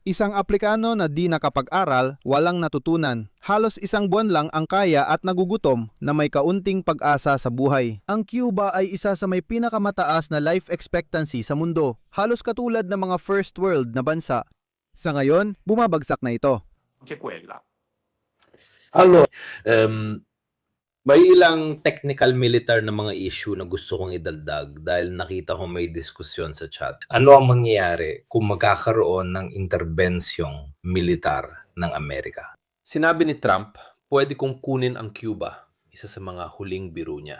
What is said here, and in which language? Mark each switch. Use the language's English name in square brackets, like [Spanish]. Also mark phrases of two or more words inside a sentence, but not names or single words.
[Filipino] Isang aplikano na di nakapag-aral, walang natutunan. Halos isang buwan lang ang kaya at nagugutom na may kaunting pag-asa sa buhay. Ang Cuba ay isa sa may pinakamataas na [English] life expectancy [Filipino] sa mundo, halos katulad ng mga [English] first world [Filipino] na bansa. Sa ngayon, bumabagsak na ito. [Italian] Anche quella. Allora, [Filipino] may ilang technical militar na mga issue na gusto kong idagdag dahil nakita ko may diskusyon sa chat. Ano ang mangyayari kung magkakaroon ng interbensyong militar ng Amerika? Sinabi ni Trump, pwede kong kunin ang Cuba, isa sa mga huling biro niya.